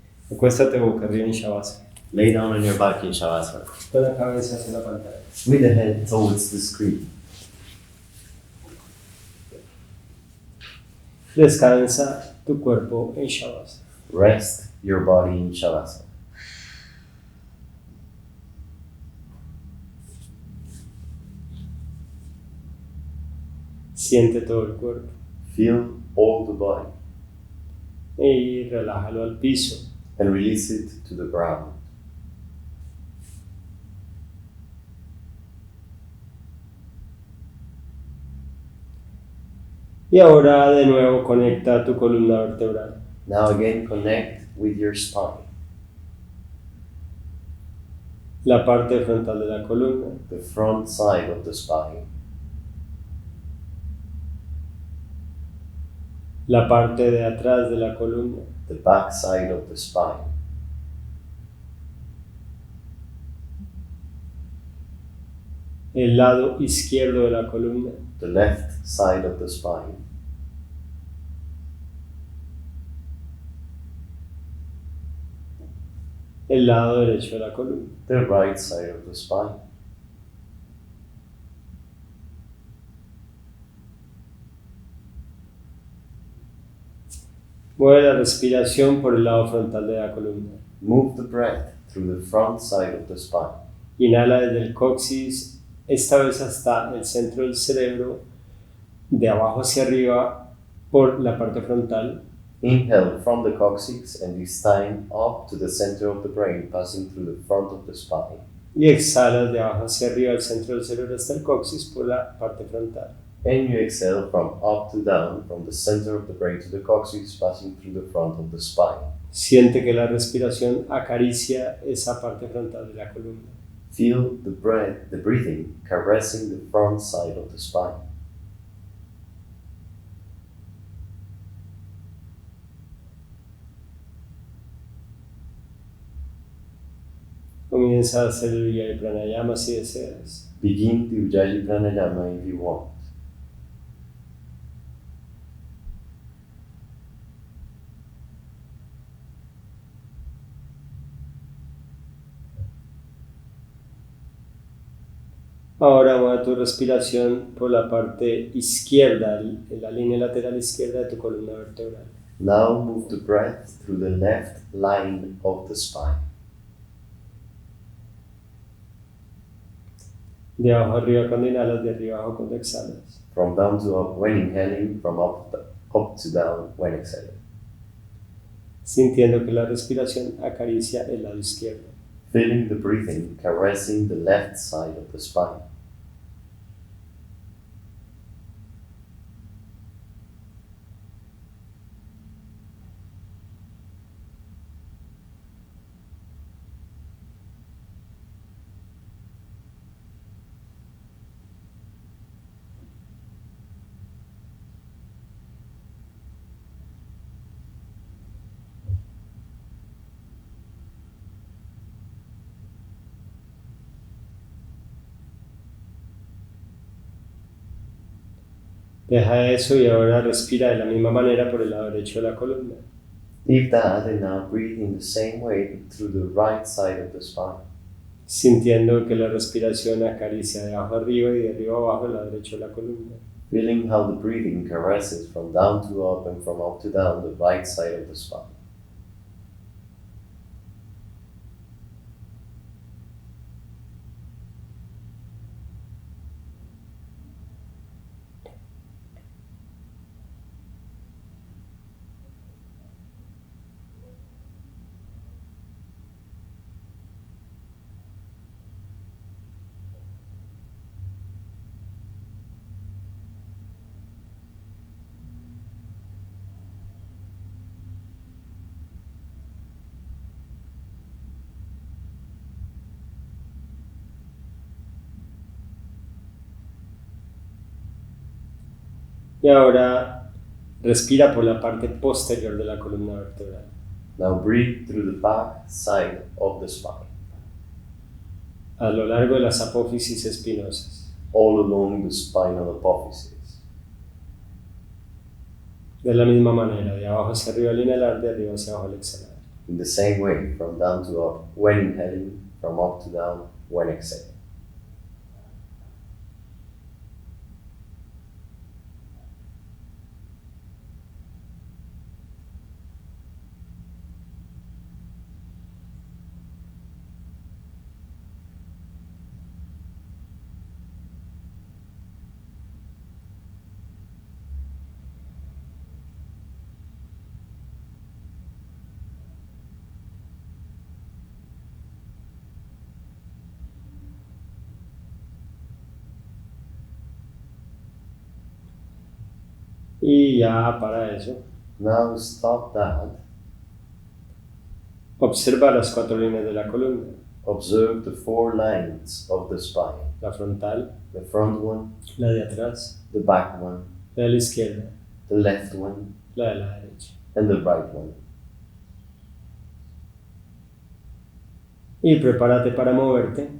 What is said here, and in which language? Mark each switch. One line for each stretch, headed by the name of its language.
Spanish: Acuéstate boca arriba en Shavasana.
English: Lay down on your back in Shavasana.
Spanish: Con la cabeza hacia la pantalla.
English: With the head towards the screen.
Spanish: Descansa tu cuerpo en Shavasana.
English: Rest your body in Shavasana.
Spanish: Siente todo el cuerpo.
English: Feel all the body
Spanish: y relájalo al piso.
English: and release it to the ground.
Spanish: Y ahora de nuevo conecta tu columna vertebral.
English: Now again connect with your spine,
Spanish: La parte frontal de la columna,
English: the front side of the spine,
Spanish: la parte de atrás de la columna,
English: the back side of the spine,
Spanish: el lado izquierdo de la columna,
English: the left side of the spine,
Spanish: el lado derecho de la columna.
English: the right side of the spine.
Spanish: Mueve la respiración por el lado frontal de la columna.
English: Move the breath through the front side of the spine.
Spanish: Inhala desde el coxis, esta vez hasta el centro del cerebro, de abajo hacia arriba por la parte frontal.
English: Inhale from the coccyx and this time up to the center of the brain, passing through the front of the spine.
Spanish: Y exhalas de abajo hacia arriba al centro del cerebro hasta el coxis por la parte frontal.
English: And you exhale from up to down, from the center of the brain to the coccyx, passing through the front of the spine.
Spanish: Siente que la respiración acaricia esa parte frontal de la columna.
English: Feel the breathing caressing the front side of the spine.
Spanish: Comienza a hacer el IKY Pranayama si deseas.
English: Begin the IKY Pranayama if you want.
Spanish: Ahora mueve tu respiración por la parte izquierda, en la línea lateral izquierda de tu columna vertebral.
English: Now move the breath through the left line of the spine.
Spanish: De abajo arriba cuando inhalas, de arriba abajo cuando exhalas.
English: From down to up when inhaling, from up to down when exhaling.
Spanish: Sintiendo que la respiración acaricia el lado izquierdo.
English: Feeling the breathing caressing the left side of the spine.
Spanish: Deja eso y ahora respira de la misma manera por el lado derecho de la columna.
English: Leave that and now breathe in the same way through the right side of the spine.
Spanish: Sintiendo que la respiración acaricia de abajo arriba y de arriba abajo el lado derecho de la columna.
English: Feeling how the breathing caresses from down to up and from up to down the right side of the spine.
Spanish: Y ahora respira por la parte posterior de la columna vertebral.
English: Now breathe through the back side of the spine.
Spanish: A lo largo de las apófisis espinosas.
English: All along the spinal apophysis.
Spanish: De la misma manera, de abajo hacia arriba al inhalar, de arriba hacia abajo al exhalar.
English: In the same way, from down to up when inhaling, from up to down when exhaling.
Spanish: Y ya para eso,
English: Now stop that.
Spanish: observa las 4 líneas de la columna.
English: Observe the 4 lines of the spine.
Spanish: La frontal,
English: The front one,
Spanish: la de atrás,
English: the back one,
Spanish: la de la izquierda,
English: the left one,
Spanish: la de la derecha.
English: and the right one.
Spanish: Y prepárate para moverte,